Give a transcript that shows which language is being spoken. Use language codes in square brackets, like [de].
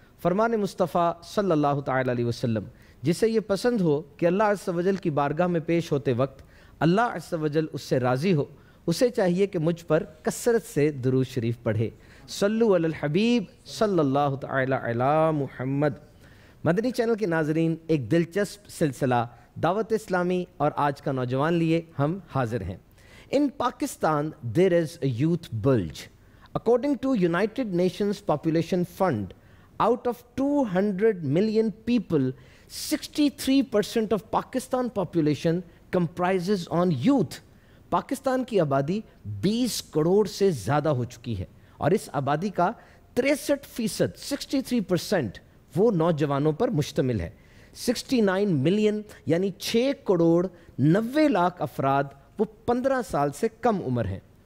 [ur] فرمان مصطفیٰ صلی اللہ تعالی علیہ وسلم، جسے یہ پسند ہو کہ اللہ عز و جل کی بارگاہ میں پیش ہوتے وقت اللہ عز و جل اس سے راضی ہو، اسے چاہیے کہ مجھ پر کثرت سے درود شریف پڑھے۔ صلو علی الحبیب صلی اللہ تعالی علی محمد۔ مدنی چینل کے ناظرین، ایک دلچسپ سلسلہ دعوت اسلامی اور آج کا نوجوان لیے ہم حاضر ہیں۔ [en] In Pakistan, there is a youth bulge. According to United Nations Population Fund, out of 200 million people, 63% of Pakistan population comprises on youth. [ur] Pakistan کی آبادی 20 کروڑ سے زیادہ ہو چکی ہے اور اس آبادی کا 63% 63% وہ نوجوانوں پر مشتمل ہے۔ 69 ملین یعنی 6 کروڑ 90 لاکھ افراد وہ 15 سال سے کم عمر ہیں۔